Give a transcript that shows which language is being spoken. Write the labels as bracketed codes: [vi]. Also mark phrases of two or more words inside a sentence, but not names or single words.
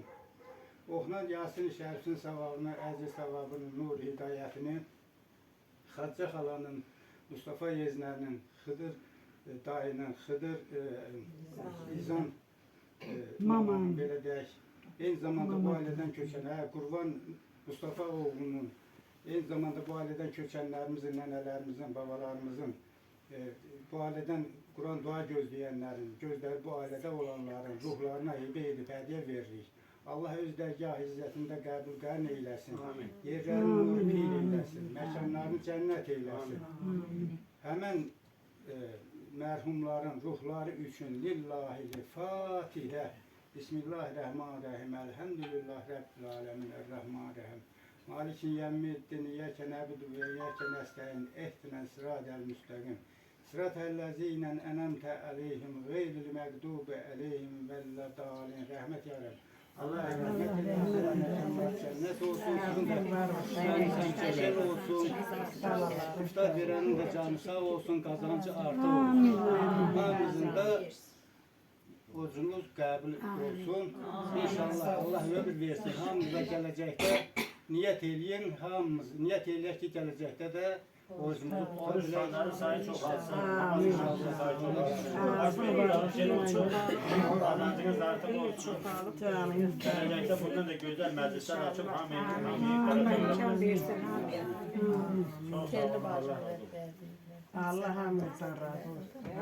[az] Oxunan Yasin-i Şərifin savabını, əziz savabının, nur hidayətini, Xadicə xalanın, Mustafa Yeznərinin, Xıdır dayının, Xıdır İzan mamanın, belə deyək, eyni zamanda bu ailədən köçən, Qurban Mustafa oğlunun, eyni zamanda bu ailədən köçənlərimizin, nənələrimizin, babalarımızın, bu ailədən Quran dua gözləyənlərin, gözləri bu ailədə olanların ruhlarına hibə edib hədiyyə veririk. Allah öz dərgah izzətində qəbul qərn eyləsin. Yerlərini nur pil eyləsin. Məkanlarını cənnət eyləsin. Həmən mərhumların ruhları üçün lillahi Fatihə. [ar] بسم الله الرحمن الرحيم. الحمد لله رب العالمين. الرحمن الرحيم. مالك يوم الدين. إياك نعبد وإياك نستعين. اهدنا الصراط المستقيم. صراط الذين أنعمت عليهم. غير المغضوب عليهم ولا الضالين. [tr] Rahmet ya Rabbi. Allah rahmet eylesin. Cennet olsun. Şeker olsun. İftar verenin de canı sağ olsun. Kazancı artı olsun. [az] Hamımızın da borcunuz qəbul olsun. İnşallah Allah ömür versin. Hamımıza gələcəkdə niyət eləyin. Hamımız niyət eləyək ki, gələcəkdə də borcumuzu [tr] Oruçların sayı çok alsın. Namazın sayı çok alsın. Kazancınız artık olsun. Gelecekte burada da güzel meclisler açıp hamiyet versin. Kendi başına. Allah hamdolsun razı olsun.